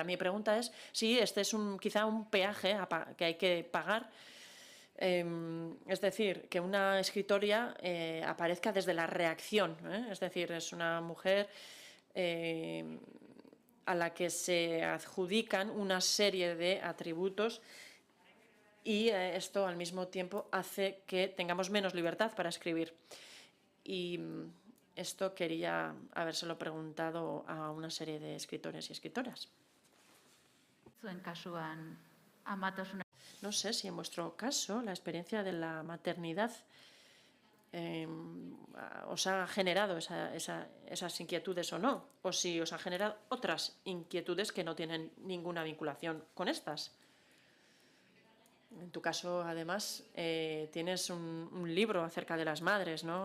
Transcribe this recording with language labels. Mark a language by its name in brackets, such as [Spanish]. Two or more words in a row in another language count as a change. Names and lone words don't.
[Spanish] Mi pregunta es si este es quizá un peaje que hay que pagar, es decir, que una escritora aparezca desde la reacción, es decir, es una mujer a la que se adjudican una serie de atributos y esto al mismo tiempo hace que tengamos menos libertad para escribir. Y esto quería habérselo preguntado a una serie de escritores y escritoras. [Basque] Zuen kasuan amatasuna. [Spanish] No sé si en vuestro caso la experiencia de la maternidad os ha generado esas inquietudes o no, o si os ha generado otras inquietudes que no tienen ninguna vinculación con estas. En tu caso, además, tienes un libro acerca de las madres, ¿no?